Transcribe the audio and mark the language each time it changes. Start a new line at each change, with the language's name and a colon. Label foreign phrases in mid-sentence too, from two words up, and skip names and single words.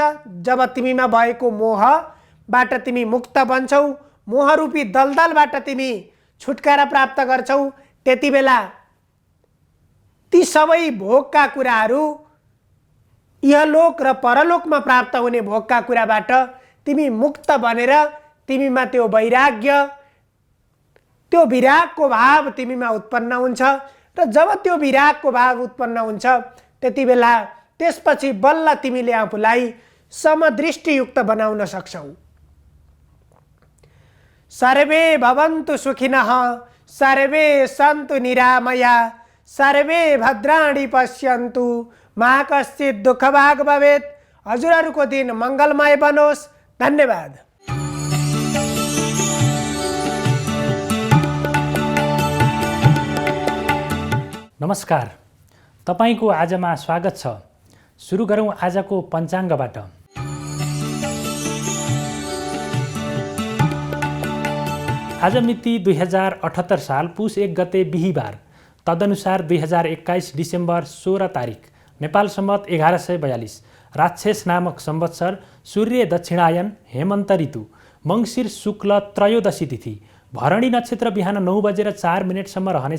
Nepali: जब तिमीमा भएको मोहबाट तिमी मुक्त बन्छौ, मोहरूपी दलदलबाट तिमी छुटकारा प्राप्त गर्छौ, त्यति बेला ती सबै भोगका कुराहरू, इहलोक र परलोकमा प्राप्त हुने भोगका कुराबाट तिमी मुक्त बनेर तिमीमा त्यो वैराग्य, त्यो विरागको भाव तिमीमा उत्पन्न हुन्छ। र जब त्यो विरागको भाव उत्पन्न हुन्छ त्यति बेला त्यसपछि बल्ल तिमीले आफूलाई समदृष्टियुक्त बनाउन सक्छौ।
Sanskrit: सर्वे भवन्तु सुखिनः, सर्वे सन्तु निरामया, सर्वे भद्राणि पश्यन्तु, मा कश्चित् दुःखभाग् भवेत्।
Nepali: हजुरहरूको दिन मङ्गलमय बनोस्। धन्यवाद। नमस्कार, तपाईको आजमा स्वागत छ। सुरु गरौँ आजको पञ्चाङ्गबाट। आज मिति 2078 साल पुस 1 गते बिहीबार, तदनुसार 2021 डिसेम्बर 16 तारिक, नेपाल सम्वत 1142, राक्षस नामक संवत्सर, सूर्य दक्षिणायन, हेमन्त ऋतु, मङ्सिर शुक्ल त्रयोदशी तिथि, भरणी नक्षत्र बिहान 9:04 रहनेछ।